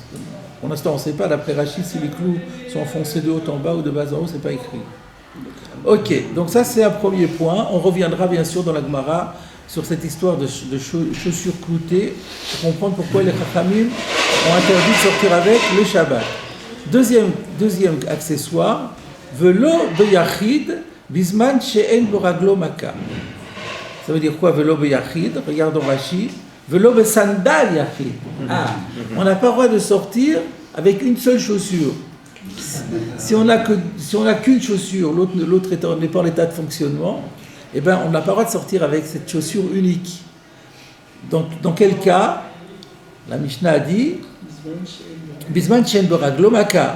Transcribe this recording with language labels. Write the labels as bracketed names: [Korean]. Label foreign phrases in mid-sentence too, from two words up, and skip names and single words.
[French] Pour l'instant, on ne sait pas, d'après Rashi, si les clous sont enfoncés de haut en bas ou de bas en haut, c'est pas écrit. Ok, donc ça c'est un premier point. On reviendra bien sûr dans la Gemara sur cette histoire de chaussures cloutées pour comprendre pourquoi les Chachamim ont interdit de sortir avec le Shabbat. Deuxième accessoire, [Hebrew] ולא ביחיד בזמן שאין ברגלו מכה. [French] Ça veut dire quoi [Hebrew] ולא ביחיד? [French] Regardons Rashi. [Hebrew] ולא בסנדל יחיד. [French] On n'a pas le droit de sortir avec une seule chaussure. Si on n'a qu'une chaussure, l'autre n'est pas en état de fonctionnement, eh ben, on n'a pas le droit de sortir avec cette chaussure unique. Dans quel cas? La Mishnah a dit [Hebrew] בזמן שאין ברגלו מכה.